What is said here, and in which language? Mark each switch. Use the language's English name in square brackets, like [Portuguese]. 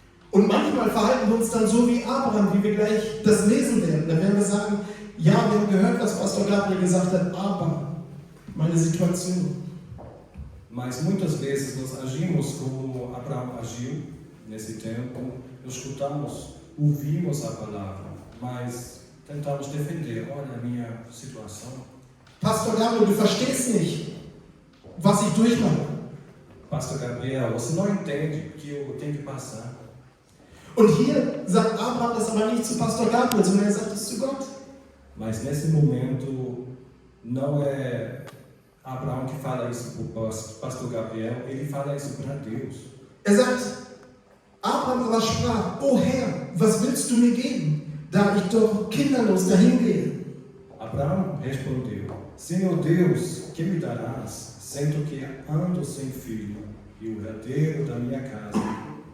[German] Und manchmal verhalten wir uns dann so wie Abraham, wie wir gleich das lesen werden. Dann werden wir sagen, ja, wir haben gehört, was Pastor Gabriel gesagt hat, aber meine Situation. [Portuguese] Mas muitas vezes nós agimos como Abraão agiu nesse tempo. Nós escutamos, ouvimos a palavra, mas tentamos defender. Olha a minha situação. [German] Pastor Gabriel, du verstehst nicht, was ich durchmache. [Portuguese] Pastor Gabriel, você não entende o que eu tenho que passar. [German] Und hier sagt Abraham das aber nicht zu Pastor Gabriel, sondern er sagt es zu Gott. [Portuguese] Mas nesse momento não é Abraão que fala isso para o pastor Gabriel, ele fala isso para Deus. [German] Er sagt, Abraham aber sprach, O Herr, was willst du mir geben, da ich doch kinderlos dahin gehe? [Portuguese] Abraão respondeu, Senhor Deus, que me darás, sendo que ando sem filho, e o herdeiro da minha casa